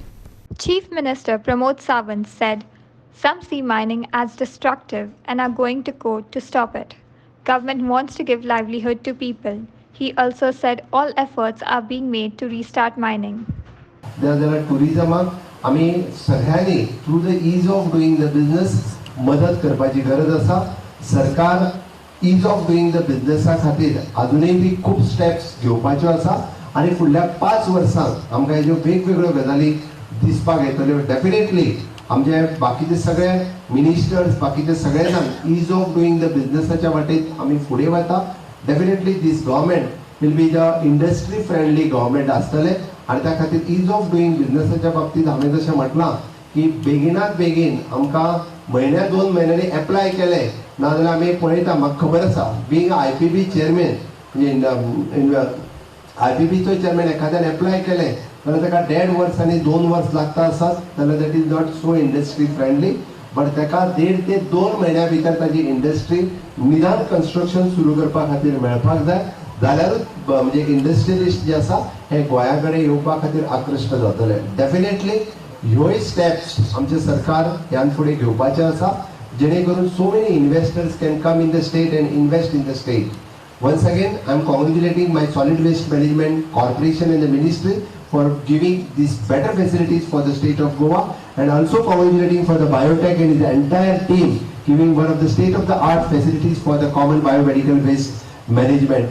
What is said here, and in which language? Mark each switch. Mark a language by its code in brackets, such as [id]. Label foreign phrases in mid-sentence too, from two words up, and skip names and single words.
[en] Chief Minister Pramod Sawant said, "Some see mining as destructive and are going to court to stop it. Government wants to give livelihood to people." He also said all efforts are being made to restart mining. There tourism [kok] आम्ही सगळ्यांनी [en] through the ease of doing the business [kok] मदत करपाची गरज आसा. सरकार [en] ease of doing the business [kok] खातीर अजूनही बी खूप स्टेप्स घेवपाच्यो आसा आणि फुडल्या 5 वर्सांक आमकां ह्यो वेगवेगळ्यो गजाली दिसपाक येतल्यो. डेफिनेटली आमचे बाकीचे सगळे मिनिस्टर्स बाकीचे सगळे जाण [en] ease of doing the businessच्या [kok] वाटेत आमी फुडें वता. [en] definitely this government will be the industry friendly government [kok] आसतले आणि त्या खातीर [en] ease of doing businessच्या [kok] बाबतीत हांवें जशें म्हटलां की बेगिनात बेगीन आमकां म्हयन्या 2 म्हयन्यांनी एप्लाय केले नाजाल्यार आमी पळयता. म्हाका खबर आसा [en] being IPB chairman [kok] म्हणजे IPBचो चेअरमॅन एखाद्यान एप्लाय केले जाल्यार ताका 1.5 वर्स आनी 2 वर्स लागता आसत जाल्यार [en] that is not so industry friendly. [kok] बट ताका 1.5 ते 2 म्हयन्या भितर ताची इंडस्ट्री निदान कन्स्ट्रक्शन सुरू करपा खातीर मेळपाक जाय जाल्यारूच म्हणजे इंडस्ट्रियलिस्ट जे आसा हे गोंया कडेन येवपा खातीर आकृष्ट जातले. डेफिनेटली ह्योय स्टेप्स आमचे सरकार ह्यान फुडें घेवपाचे आसा जेणे करून [en] so many investors can come in the state [kok] and invest in the state. [en] Once again, I am congratulating my solid waste management corporation and the ministry for giving these better facilities for the state of Goa, and also congratulating for the biotech and the entire team giving one of the state-of-the-art facilities for the common biomedical waste management.